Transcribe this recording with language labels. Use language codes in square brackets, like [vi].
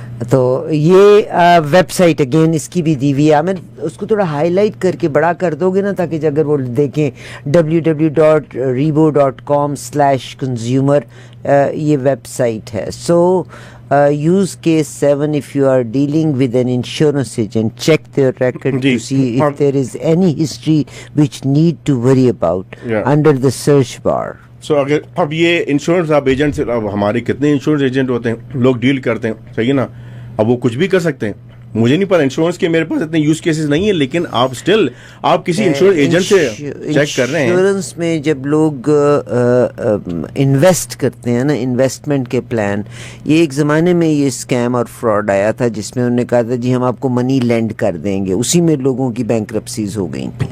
[ur] تو یہ web site again اس کی بھی دی ہوئی ہے, میں اس کو تھوڑا ہائی لائٹ کر کے بڑا کر دو گے نا, تاکہ اگر وہ دیکھیں www.rebo.com/consumer یہ ویب سائٹ ہے. [en] So use case 7 if you are dealing with an insurance agent, check their record to see if there is any history which need to worry about under the search bar. [ur] سو اگر اب یہ insurance آپ agent سے, اب ہمارے کتنے insurance agent ہوتے ہیں, لوگ ڈیل کرتے ہیں, صحیح ہے نا, اب وہ کچھ بھی کر سکتے ہیں. مجھے نہیں پتا, انشورنس کے میرے پاس اتنے یوز کیسز نہیں ہیں, لیکن آپ اسٹل آپ کسی انشورنس ایجنٹ سے چیک کر رہے ہیں. انشورنس میں جب لوگ انویسٹ کرتے ہیں نا, انویسٹمنٹ کے پلان, یہ ایک زمانے میں یہ اسکیم اور فراڈ آیا تھا جس میں انہوں نے کہا تھا جی ہم آپ کو منی لینڈ کر دیں گے, اسی میں لوگوں کی بینکرپسیز ہو گئیں.